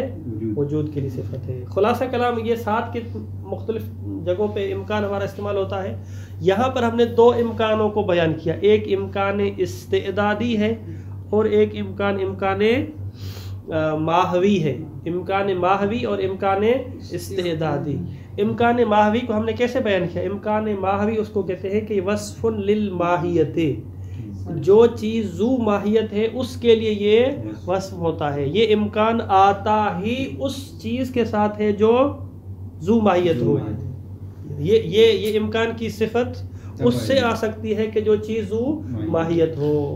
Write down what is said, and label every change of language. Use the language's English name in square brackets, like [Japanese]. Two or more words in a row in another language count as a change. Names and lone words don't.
[Urdu] وجود کے لیے صفت ہے. خلاصہ کلام یہ 7 کے مختلف جگہوں پہ امکان ہمارا استعمال ہوتا ہے. یہاں پر ہم نے 2 امکانوں کو بیان کیا، ایک امکان استعدادی ہے اور ایک امکان ماہوی ہے. امکان ماہوی اور امکان استعدادی. امکان ماہوی کو ہم نے کیسے بیان کیا؟ امکان ماہوی اس کو کہتے ہیں کہ [Arabic] وصف للماہیت، [Urdu] جو چیز ذو ماہیت ہے اس کے لیے یہ وصف ہوتا ہے. یہ امکان آتا ہی اس چیز کے ساتھ ہے جو ذو ماہیت ہو. یہ امکان کی صفت اس سے آ سکتی ہے کہ جو چیز ذو ماہیت ہو.